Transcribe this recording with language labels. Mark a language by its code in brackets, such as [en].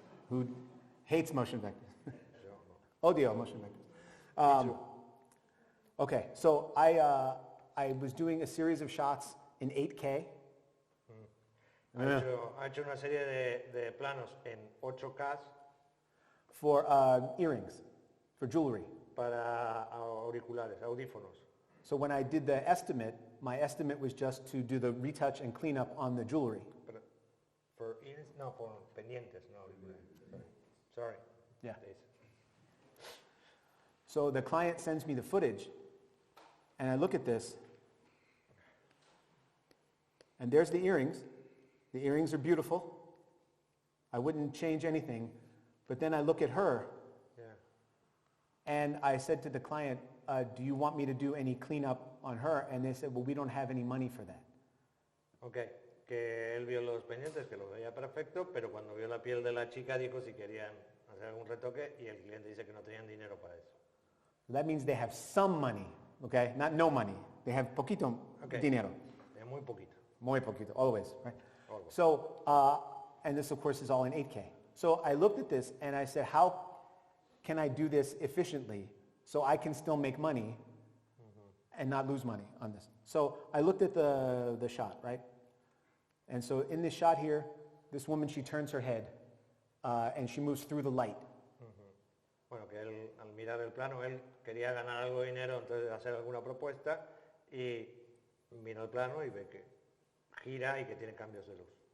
[en] Who hates motion vectors? [es] Yo no. Odio motion vectors. [en] Okay, so I was doing a series of shots in 8K. [es] Ha hecho una serie de planos en 8K [en] for earrings, for jewelry. [es] Para auriculares, audífonos. [en] So when I did the estimate, my estimate was just to do the retouch and cleanup on the jewelry. [es] For pendientes, no auriculares. Sorry. [en] Yeah. So the client sends me the footage, and I look at this, and there's the earrings. The earrings are beautiful. I wouldn't change anything. But then I look at her, and I said to the client, do you want me to do any cleanup on her? And they said, well, we don't have any money for that. [es] Okay, que él vio los pendientes, que los veía perfecto, pero cuando vio la piel de la chica dijo si querían hacer algún retoque y el cliente dice que no tenían dinero para eso. [en] That means they have some money, okay? Not no money. They have [es] poquito dinero. Muy poquito. Muy poquito, [en] always, right? Always. So, and this of course is all in 8K. So I looked at this and I said, how can I do this efficiently so I can still make money and not lose money on this? So I looked at the shot, right? And so in this shot here, this woman, she turns her head and she moves through the light. [es] Bueno, que él, al mirar el plano, él quería ganar algo de dinero, entonces hacer alguna propuesta y mira el plano y ve que gira y que tiene cambios de luz.